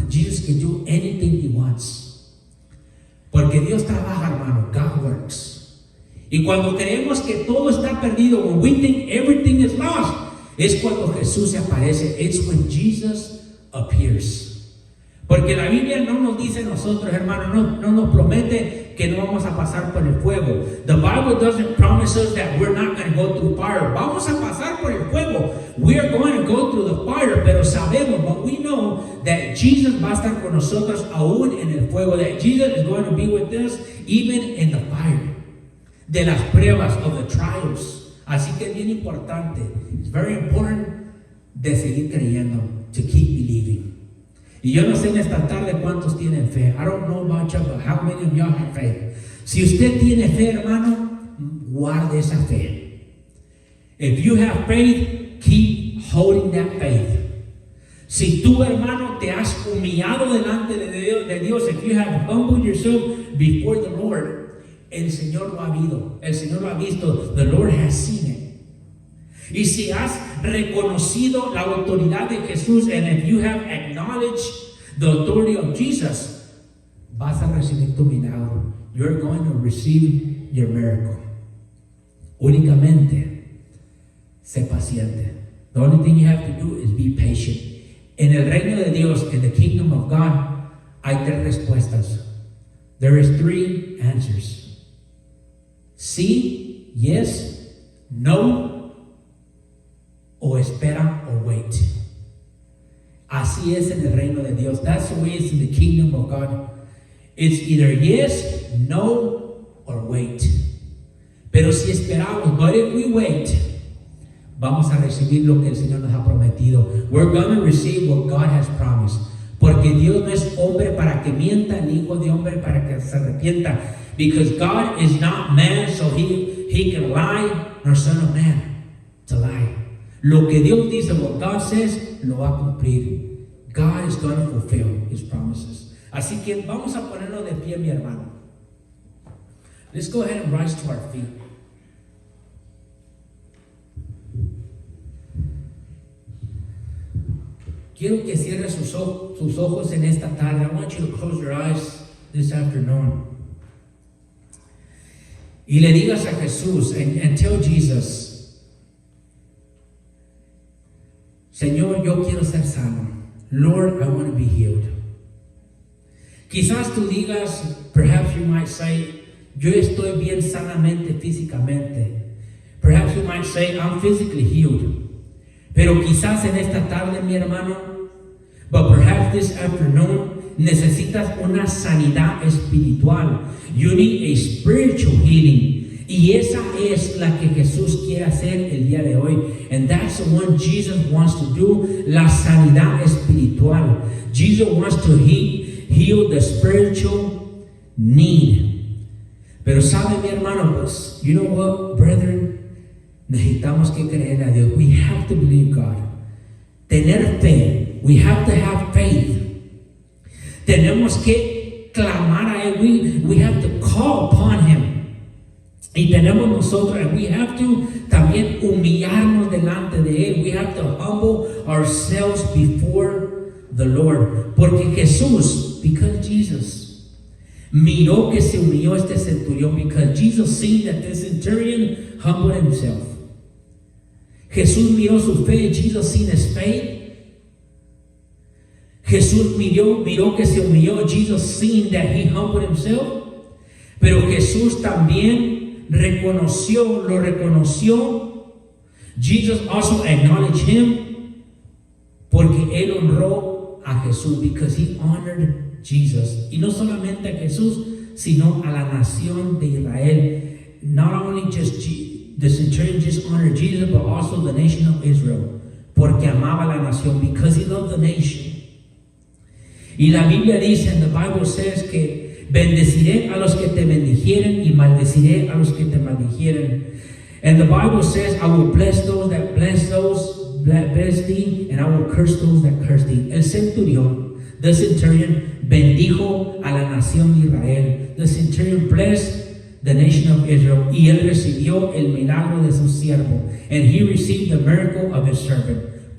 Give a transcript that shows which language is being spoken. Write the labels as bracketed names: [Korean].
[English] Jesus can do anything He wants. [Spanish] Porque Dios trabaja, hermano. [English] God works. [Spanish] Y cuando creemos que todo está perdido, [English] when we think everything is lost, [Spanish] es cuando Jesús se aparece. [English] It's when Jesus appears. [Spanish] Porque la Biblia no nos dice a nosotros, hermanos, no nos promete que no vamos a pasar por el fuego. [English] The Bible doesn't promise us that we're not going to go through fire. [Spanish] Vamos a pasar por el fuego. [English] We are going to go through the fire, [Spanish] pero sabemos, [English] but we know that Jesus [Spanish] va a estar con nosotros aún en el fuego. [English] That Jesus is going to be with us even in the fire. [Spanish] De las pruebas, [English] of the trials. [Spanish] Así que es bien importante. [English] It's very important [Spanish] de seguir creyendo, [English] to keep believing. [Spanish] Y yo no sé en esta tarde cuántos tienen fe. [English] I don't know about you, but how many of y'all have faith? [Spanish] Si usted tiene fe, hermano, guarde esa fe. [English] If you have faith, keep holding that faith. [Spanish] Si tú, hermano, te has humillado delante de Dios, [English] if you have humbled yourself before the Lord, [Spanish] el Señor lo ha visto. El Señor lo ha visto. [English] The Lord has seen it. [Spanish] Y si has reconocido la autoridad de Jesús, [English] and if you have acknowledged the authority of Jesus, [Spanish] vas a recibir tu milagro. [English] You're going to receive your miracle. [Spanish] Únicamente, sé paciente. [English] The only thing you have to do is be patient. [Spanish] En el reino de Dios, [English] in the kingdom of God, [Spanish] hay tres respuestas. [English] There is three answers. Sí, yes, no, [Spanish] o espera [English] o wait. [Spanish] Así es en el reino de Dios. [English] That's the way it's in the kingdom of God. It's either yes, no, or wait. [Spanish] Pero si esperamos, [English] but if we wait, [Spanish] vamos a recibir lo que el Señor nos ha prometido. [English] We're going to receive what God has promised. [Spanish] Porque Dios no es hombre para que mienta, ni hijo de hombre para que se arrepienta. [English] Because God is not man, so he can lie, nor son of man to lie. [Spanish] Lo que Dios dice, [English] what God says, [Spanish] lo va a cumplir. [English] God is going to fulfill His promises. [Spanish] Así que vamos a ponernos de pie, mi hermano. [English] Let's go ahead and rise to our feet. [Spanish] Quiero que cierre sus ojos en esta tarde. [English] I want you to close your eyes this afternoon. [Spanish] y le digas a Jesús, [English] and tell Jesus, [Spanish] Señor, yo quiero ser sano. [English] Lord, I want to be healed. [Spanish] Quizás tú digas, [English] perhaps you might say, [Spanish] yo estoy bien sanamente físicamente. [English] Perhaps you might say, I'm physically healed. [Spanish] Pero quizás en esta tarde, mi hermano, [English] but perhaps this afternoon, [Spanish] necesitas una sanidad espiritual. [English] You need a spiritual healing. [Spanish] Y esa es la que Jesús quiere hacer el día de hoy. [English] And that's the one Jesus wants to do, [Spanish] la sanidad espiritual. [English] Jesus wants to heal the spiritual need. [Spanish] Pero sabe, mi hermano, pues, [English] you know what, brethren? [Spanish] Necesitamos que creer a Dios. [English] We have to believe God. [Spanish] Tener fe. [English] We have to have faith. [Spanish] Tenemos que clamar a Él. [English] We have to call upon Him. [Spanish] Y tenemos nosotros, [English] and we have to [Spanish] también humillarnos delante de Él. [English] We have to humble ourselves before the Lord. [Spanish] Porque Jesús, [English] because Jesus, [Spanish] miró que se humilló este centurión, [English] because Jesus seen that the centurion humbled himself. [Spanish] Jesús miró su fe, [English] Jesus seen his faith. [Spanish] Jesús miró que se humilló, [English] Jesus seen that he humbled himself. [Spanish] Pero Jesús también lo reconoció. [English] Jesus also acknowledged him, [Spanish] porque él honró a Jesús, [English] because he honored Jesus. [Spanish] Y no solamente a Jesús, sino a la nación de Israel. [English] Not only just the centurion just honored Jesus, but also the nation of Israel, [Spanish] porque amaba la nación, [English] because he loved the nation. [Spanish] Y la Biblia dice, [English] and the Bible says, [Spanish] que bendeciré a los que te bendijeren y maldeciré a los que te maldijeren. [English] And the Bible says, I will bless those that bless thee, and I will curse those that curse thee. [Spanish] El centurión, [English] the centurion, [Spanish] bendijo a la nación de Israel. [English] The centurion blessed the nation of Israel, [Spanish] y él recibió el milagro de su siervo. [English] And he received the miracle of his servant.